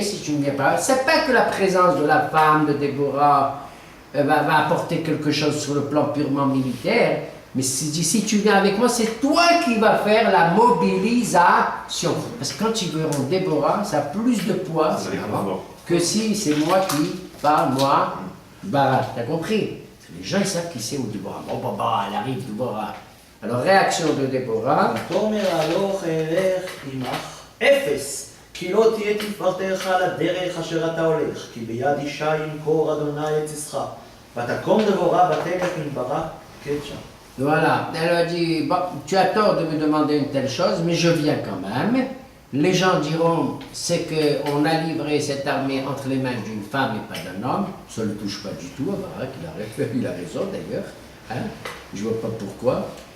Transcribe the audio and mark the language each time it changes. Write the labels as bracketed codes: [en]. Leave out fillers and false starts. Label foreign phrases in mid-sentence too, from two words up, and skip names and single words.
[fr] Si tu ne viens pas, c'est pas que la présence de la femme de Déborah va apporter quelque chose sur le plan purement militaire, mais si tu viens avec moi, c'est toi qui vas faire la mobilisation. Parce que quand ils verront Déborah, ça a plus de poids que si c'est moi qui parle, moi, Barak. T'as compris? Les gens, ils savent qui c'est ou Déborah. Bon, bah, elle arrive, Déborah. Alors, réaction de Déborah. [he] ותאמר הלוך אלך עמך אפס, כי לא תהיה תפארתך לדרך אשר אתה הולך, כי ביד אישה ימכור אדוני את יצחק. ותקום דבורה ותלך עם ברק קדשה. [fr] Voilà, elle a dit, bon, tu as tort de me demander une telle chose, mais je viens quand même. Les gens diront, c'est qu'on a livré cette armée entre les mains d'une femme et pas d'un homme. Ça ne le touche pas du tout à Barak, il a raison d'ailleurs. Hein? Je ne vois pas pourquoi.